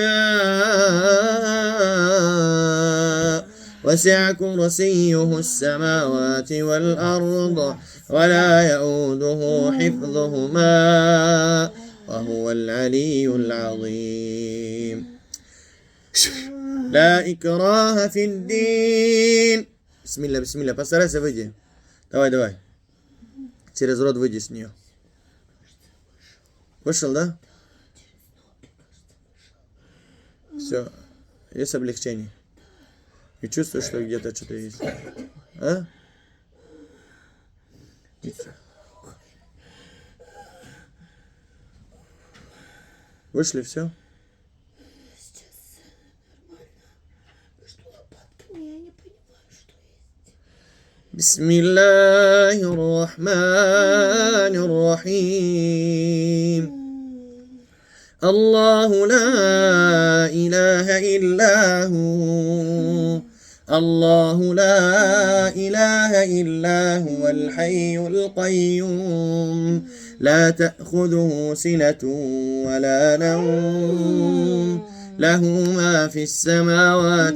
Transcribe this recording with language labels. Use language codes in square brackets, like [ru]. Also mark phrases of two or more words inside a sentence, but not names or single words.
[ar] شاء وسع كرسيه السماوات والأرض ولا يؤوده حفظهما وهو العلي العظيم. لا إكراه في الدين. بسم الله بسم الله. [ru] Постарайся выйди. Давай. Через рот выйди с нее. Вышел, да? Все. Есть облегчение. И чувствуешь, что где-то что-то есть. А? Вышли, все? Сейчас нормально. Между лопатками я не понимаю, что есть. [ar] بسم الله الرحمن الرحيم. الله لا إله إلا هو. الله لا إله إلا هو الحي القيوم لا تأخذه سنة ولا نوم له ما في السماوات